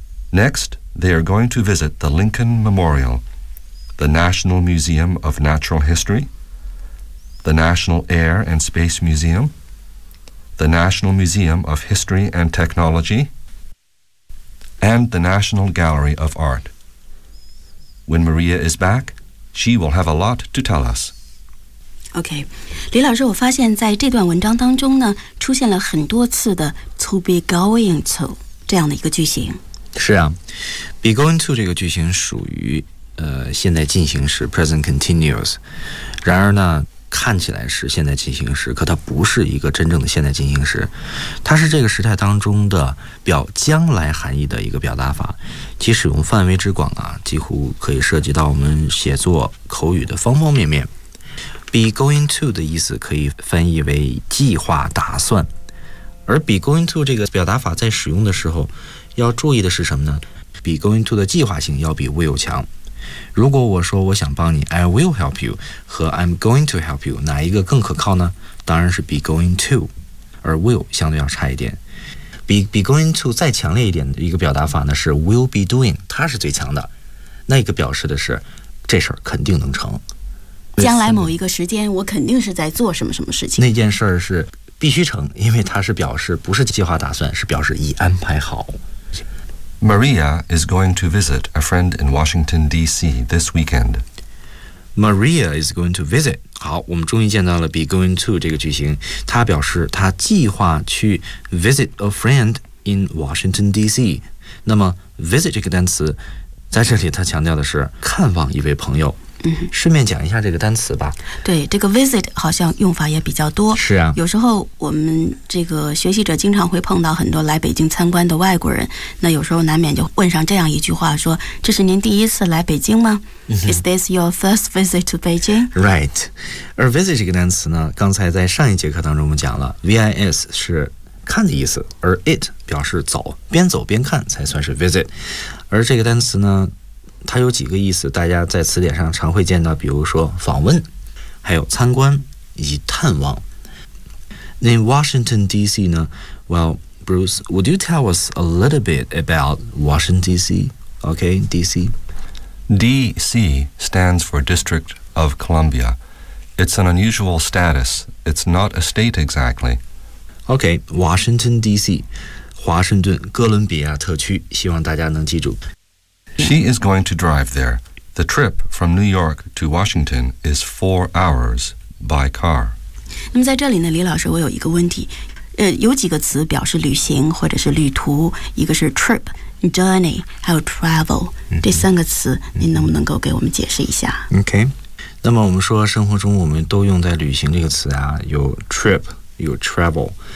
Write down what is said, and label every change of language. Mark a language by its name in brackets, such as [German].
[English] Next, they are going to visit the Lincoln Memorial, the National Museum of Natural History, the National Air and Space Museum, the National Museum of History and Technology, and the National Gallery of Art. When Maria is back, she will have a lot to tell us. [Chinese] OK, 李老师，我发现在这段文章当中呢，出现了很多次的 to be going to 这样的一个句型。是啊， be going to 这个句型属于现在进行时 [English] present continuous， [Chinese] 然而呢看起来是现在进行时，可它不是一个真正的现在进行时，它是这个时态当中的表将来含义的一个表达法，其使用范围之广啊，几乎可以涉及到我们写作口语的方方面面。 be going to 的意思可以翻译为计划打算，而 be going to 这个表达法在使用的时候要注意的是什么呢？ be going to 的计划性要比 will 强。 如果我说我想帮你 [English] I will help you [Chinese] 和 [English] I'm going to help you [Chinese] 哪一个更可靠呢？当然是 be going to， 而 will 相对要差一点。 be going to 再强烈一点的一个表达法呢是 [English] will be doing， [Chinese] 它是最强的，那个表示的是这事儿肯定能成，将来某一个时间我肯定是在做什么什么事情，那件事儿是必须成，因为它是表示不是计划打算，是表示已安排好。 [English] Maria is going to visit a friend in Washington, D.C. this weekend. Maria is going to visit. [Chinese] 好，我们终于见到了 be going to 这个句型。它表示它计划去 [English] visit a friend in Washington, D.C. [Chinese] 那么 visit 这个单词在这里它强调的是看望一位朋友。顺便讲一下这个单词吧。对，这个 visit 好像用法也比较多。是啊，有时候我们这个学习者经常会碰到很多来北京参观的外国人，那有时候难免就问上这样一句话，说这是您第一次来北京吗？ [English] Is this your first visit to Beijing? Right. [Chinese] 而 visit 这个单词呢，刚才在上一节课当中我们讲了 VIS 是看的意思，而 it 表示走，边走边看才算是 visit。而这个单词呢它有几个意思，大家在词典上常会见到，比如说访问，还有参观以及探望。 [English] In Washington, D.C. [Chinese] 呢 [English] ？Well, Bruce, would you tell us a little bit about Washington, D.C.? Okay, D.C. D.C. stands for District of Columbia. It's an unusual status. It's not a state exactly. Okay, Washington, D.C. [Chinese] 华盛顿哥伦比亚特区，希望大家能记住。 [English] She is going to drive there. The trip from New York to Washington is 4 hours by car. [Chinese] 那么在这里呢，李老师，我有一个问题。有几个词表示旅行或者是旅途，一个是 trip, journey, 还有 travel。这三个词，您能不能够给我们解释一下 [English] ？OK。 [Chinese] 那么我们说生活中我们都用在旅行这个词啊，有 trip, 有 travel。